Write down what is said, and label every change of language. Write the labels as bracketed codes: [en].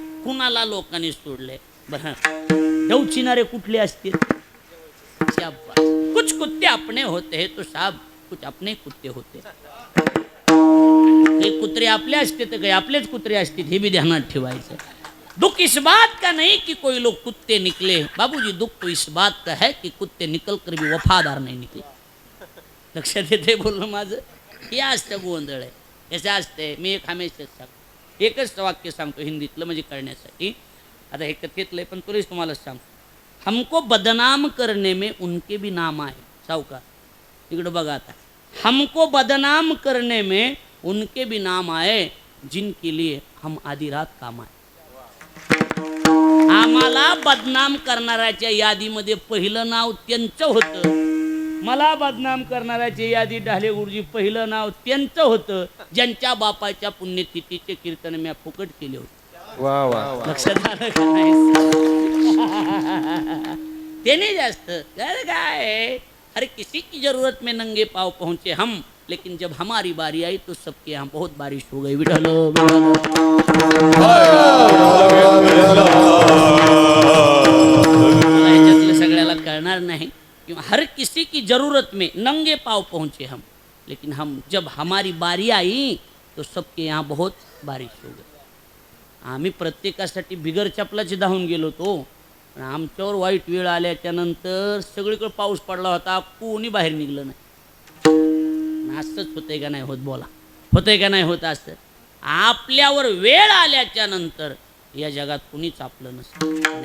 [mr] कुणाला लोकांनी सोडले? बरं डवचिनारे कुठले असतील? [hi] कुछ कुत्ते अपने होते हैं तो साहब कुछ अपने कुत्ते होते. [mr] काही कुत्रे आपले असते तर काही आपलेच कुत्रे असते, हे भी ध्यानात ठेवायचं. [hi] दुख इस बात का नहीं कि कोई लोग कुत्ते निकले, बाबूजी दुख तो इस बात का है कि कुत्ते निकल कर भी वफादार नहीं निकले. [mr] लक्षात येते बोलणं माझं? हे असतं गोंधळ आहे. कसं असते, मी एक हमेशाच सांगतो, एकच वाक्य सांगतो हिंदीतलं म्हणजे कळण्यासाठी. आता हे कथेतलं आहे पण तुलाच तुम्हाला सांगतो. [hi] हमको बदनाम करने में उनके भी नाम आए. [mr] सावकार इकडं बघा आता. [hi] हमको बदनाम करने में उनके भी नाम आए जिनके लिए हम आधी रात काम आए. [mr] आम्हाला बदनाम करणाऱ्याच्या यादीमध्ये पहिलं नाव त्यांचं होतं. मला बदनाम करणाऱ्याच्या यादी ढाले गुरुजी पहिलं नाव त्यांचं होतं, ज्यांच्या बापाच्या पुण्यतिथीचे कीर्तन मी फुकट केले होते. वा वा. लक्षात आलं का नाही? त्याने जास्त काय, [hi] हर किसी की जरूरत में नंगे पाव पहुंचे हम, लेकिन जब हमारी बारी आई तो सबके यहाँ बहुत बारिश हो गई. [mr] विठल ह्याच्यातलं सगळ्याला कळणार नाही. किंवा [hi] हर किसी की जरूरत में नंगे पाव पहुंचे हम, लेकिन हम जब हमारी बारी आई तो सबके यहाँ बहुत बारिश हो गई. [mr] आम्ही प्रत्येकासाठी बिगर चपलाचे धावून गेलो तो, पण आमच्यावर वाईट वेळ आल्याच्या नंतर सगळीकडे पाऊस पडला होता, कोणी बाहेर निघलं नाही. असंच होतंय का नाही होत? बोला, होतंय का नाही होत? असं आपल्यावर वेळ आल्याच्या नंतर या जगात कुणीच आपलं नसतं.